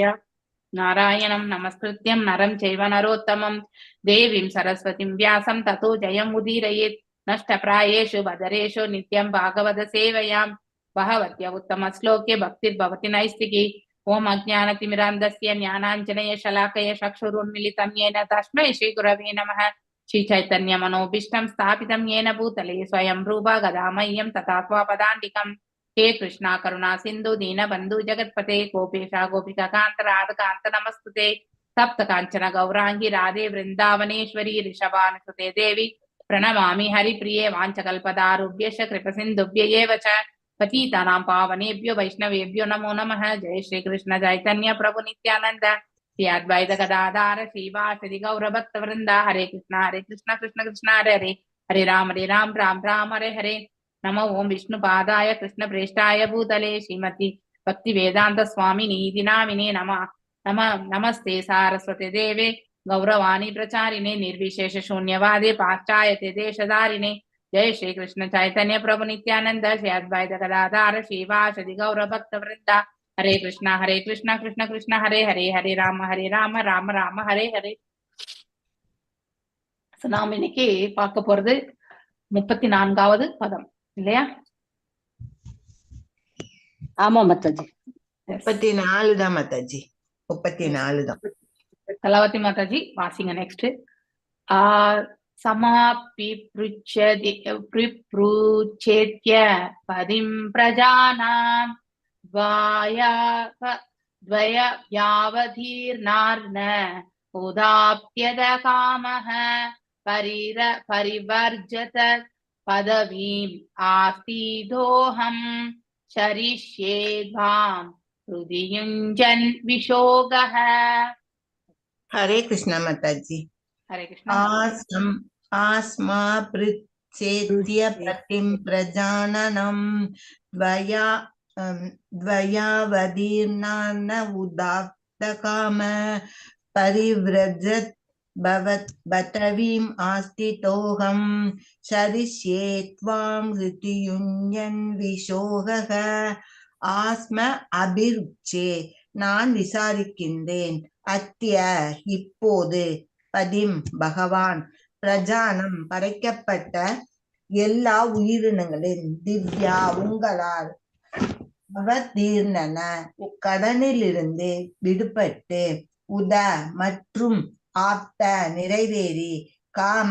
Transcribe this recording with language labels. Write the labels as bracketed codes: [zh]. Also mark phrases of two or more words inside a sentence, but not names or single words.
[sa] नारायणं नमस्कृत्य नरं चैव नरोत्तमम् देवीं सरस्वतीं व्यासं ततो जयम् उदीरयेत्. नष्टप्रायेषु भद्रेषु नित्यं भागवत सेवया भगवति उत्तम श्लोके भक्तिर् भवति नैष्ठिकी. ॐ अज्ञानतिमिरान्धस्य ज्ञानाञ्जन शलाकया चक्षुरुन्मीलितं येन तस्मै श्री गुरवे नमः. श्री चैतन्य मनोभीष्टं स्थापितं येन भूतले स्वयं रूपा गदामह्यं तथा स्वापदान्तिकम्. हे कृष्णा करुणा सिन्धु दीनबन्धु जगत्पते गोपेशा गोपिका कान्त राधकान्त नमस्तुते. सप्त काञ्चन गौरांगी राधे वृन्दावनेश्वरी ऋषभानुसुते देवी प्रणमामि हरिप्रिये. वाञ्छकल्पदारुभ्यश्च कृपसिन्धुभ्य एव च पतितानां पावनेभ्यो वैष्णवेभ्यो नमो नमः. जय श्री कृष्ण चैतन्य प्रभु नित्यानंद श्री अद्वैत गदाधर श्रीवासदि गौरभक्तवृंदा. हरे कृष्ण कृष्ण कृष्ण हरे हरे, हरे राम राम राम हरे हरे. नमो ओम विष्णुपादाय कृष्ण प्रेष्ठाय भूतले श्रीमती भक्ति वेदांत स्वामिनी नामिने नमः. नमस्ते सारस्वते देवे गौरवाणी प्रचारिणे निर्विशेष शून्यवादे पाश्चायते देशधारिणे. जय श्री कृष्ण चैतन्य प्रभु नित्यानंद श्री अद्वैत गदाधर श्रीवासदि गौरभक्तवृंदा. हरे कृष्ण कृष्ण कृष्ण हरे हरे, हरे राम राम राम हरे हरे. [ta] நாம் இன்னைக்கு பார்க்க போறது 34வது பதம் இல்லையா? ஆமா மாதாஜி, 34 தான் மாதாஜி, 34 தான். கலாவதி மாதாஜி வாசிங்க நெக்ஸ்ட். [sa] समापि पृच्छेत्य पदिं प्रजानां द्वयावधीर्नार्न उदाप्यद कामः परिवर्जत पदवीम् आस्तिदोऽहं शरिष्ये त्वां हृदि युञ्जन् विशोगः. [hi] हरे कृष्णा माताजी. हरे कृष्ण. [sa] आस्मा पृच्छेत्य पतिं प्रजाननं द्वयावधीर्नार्न उदाप्तकाम परिव्रजत् बतवीम् आस्तितोऽहं शरिष्ये त्वां हृदि युञ्जन् विशोगः. अस्मा अपृच्छे [ta] நான் விசாரிக்கின்றேன். அத்திய இப்போது, பதிம் பகவான், பிரஜானம் படைக்கப்பட்ட எல்லா உயிரினங்களின், திவ்யா உங்களால், அவதீர்ணன கடனிலிருந்து விடுபட்டு, உத மற்றும் ஆப்த நிறைவேறி, காம